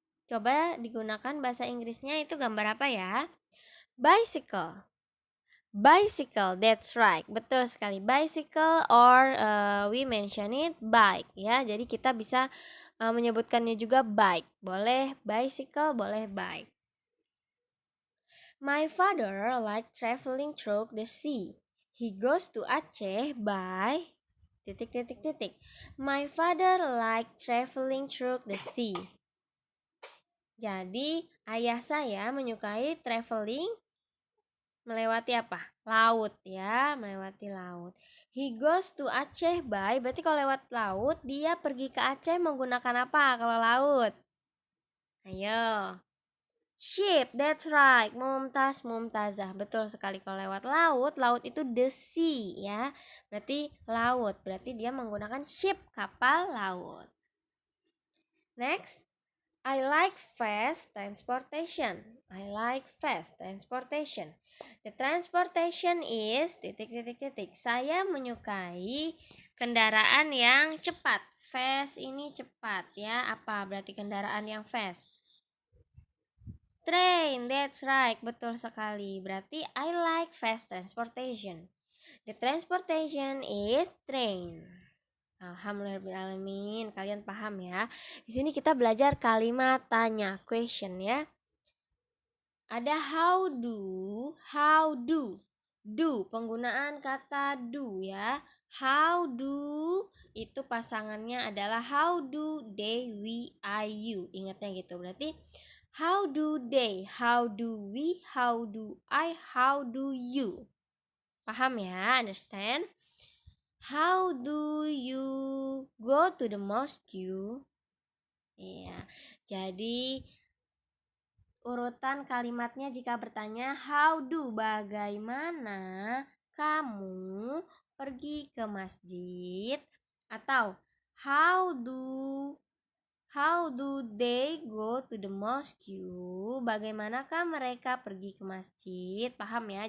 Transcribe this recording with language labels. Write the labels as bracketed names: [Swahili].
[Indonesian] Coba digunakan bahasa Inggrisnya itu gambar apa ya? [English] Bicycle. Bicycle, that's right. [Indonesian] Betul sekali. [English] Bicycle or we mention it bike ya. [Indonesian] Jadi kita bisa menyebutkannya juga bike. Boleh bicycle, boleh bike. [English] My father like traveling through the sea. He goes to Aceh by [Indonesian] titik-titik-titik. [English] My father like traveling through the sea. [Indonesian] Jadi ayah saya menyukai traveling melewati apa? Laut ya, melewati laut. [English] He goes to Aceh by, [Indonesian] berarti kalau lewat laut dia pergi ke Aceh menggunakan apa kalau laut? Ayo. [English] Ship, that's right. [Arabic] Mumtaz, mumtazah. [Indonesian] Betul sekali, kalau lewat laut, laut itu [English] the sea [Indonesian] ya. Berarti laut, berarti dia menggunakan ship, kapal laut. [English] Next, I like fast transportation. I like fast transportation. The transportation is [Indonesian] titik-titik-titik. Saya menyukai kendaraan yang cepat. Fast ini cepat ya. Apa berarti kendaraan yang fast? [English] train. That's right, [Indonesian] betul sekali. [English] Berarti I like fast transportation. The transportation is train. [Indonesian] Alhamdulillahirobbilalamin. Kalian paham ya? Di sini kita belajar kalimat tanya, question ya. Ada how do. Do, penggunaan kata do ya. How do itu pasangannya adalah [English] how do they, we, I, you. [Indonesian] Ingatnya gitu. Berarti [English] how do they, how do we, how do I, how do you. [Indonesian] Paham ya? [English] Understand? How do you go to the mosque? [Indonesian] Iya. Jadi urutan kalimatnya jika bertanya [English] how do, [Indonesian] bagaimana kamu pergi ke masjid, atau [English] how do they go to the mosque, [Indonesian] bagaimanakah mereka pergi ke masjid. Paham ya?